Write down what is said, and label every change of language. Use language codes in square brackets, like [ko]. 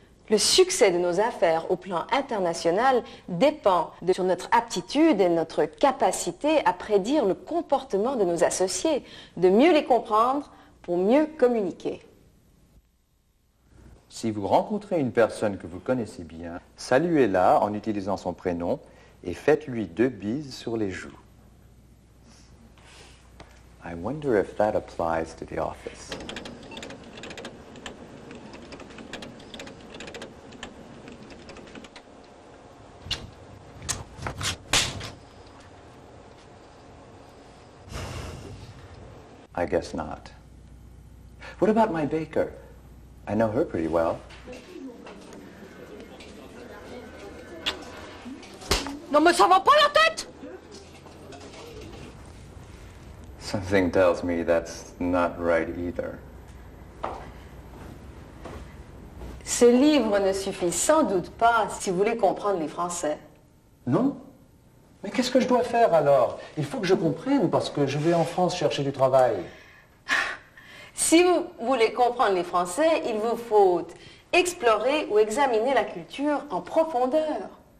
[fr] Le succès de nos affaires au plan international dépend sur notre aptitude et notre capacité à prédire le comportement de nos associés, de mieux les comprendre pour mieux communiquer. Si vous rencontrez une personne que vous connaissez bien, saluez-la en utilisant son prénom et faites-lui 2 bises sur les joues. [en] I wonder if that applies to the office. I guess not. What about my baker? I know her pretty well. [fr] Non mais ça va pas la tête! [en] Something tells me that's not right either. [fr] Ce livre ne suffit sans doute pas si vous voulez comprendre les Français. Non? Mais qu'est-ce que je dois faire alors? Il faut que je comprenne parce que je vais en France chercher du travail. Si vous voulez comprendre les Français, il vous faut explorer ou examiner la culture en profondeur.